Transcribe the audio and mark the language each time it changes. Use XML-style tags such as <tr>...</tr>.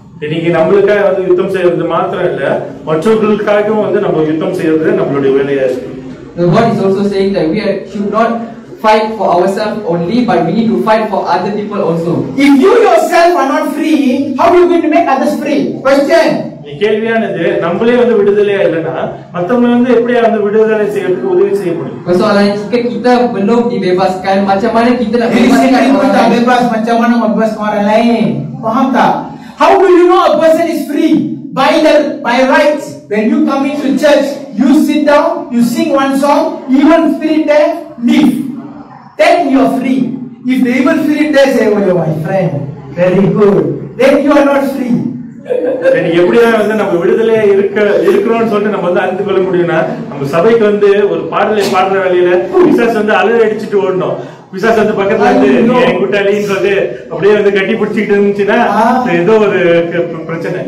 <ta>இன்னைக்கு நம்மளுக்காக வந்து யுத்தம் செய்யறது மாத்திரம் இல்ல, மற்றவர்களுக்காகவும் வந்து நம்ம யுத்தம் செய்யறது நம்மளுடைய வேலையா இருக்கு.</ta> <en>The word is also saying that we should not fight for ourselves only, but we need to fight for other people also. If you yourself are not free, how are you going to make others free? Question.</en> <ta>கேள்வியானது, நம்மளே வந்து விடுதலையா இல்லைன்னா மற்றவங்க வந்து எப்படியா வந்து விடுதலை செய்யறதுக்கு உதவி செய்ய முடியும்?</ta> <ms>Persoalan jika kita belum dibebaskan, macam mana kita nak bebaskan orang lain? Bebas macam mana membebaskan orang lain? Faham tak?</ms> <en>How do you know a person is free? By rights. When you come into church, you sit down, you sing one song, evil spirit there, leave. Then you are free. If the evil spirit there say, "Oh my friend, very good," then you are not free.</en> <ta>எப்படிதான் வந்து நம்ம விடுதலையா இருக்கிறோம்னு சொல்லிட்டு நம்ம வந்து அறிந்து கொள்ள முடியும்னா, நம்ம சபைக்கு வந்து ஒரு பாடலை பாடுற வேலையில பிசாசு வந்து அலறி அடிச்சுட்டு ஓடணும். பிசாசு வந்து பக்கத்துல வந்து என் கூட்டாளின்னு சொல்லிட்டு அப்படியே வந்து கட்டி பிடிச்சிட்டு இருந்துச்சுன்னா ஏதோ ஒரு பிரச்சனை,</ta>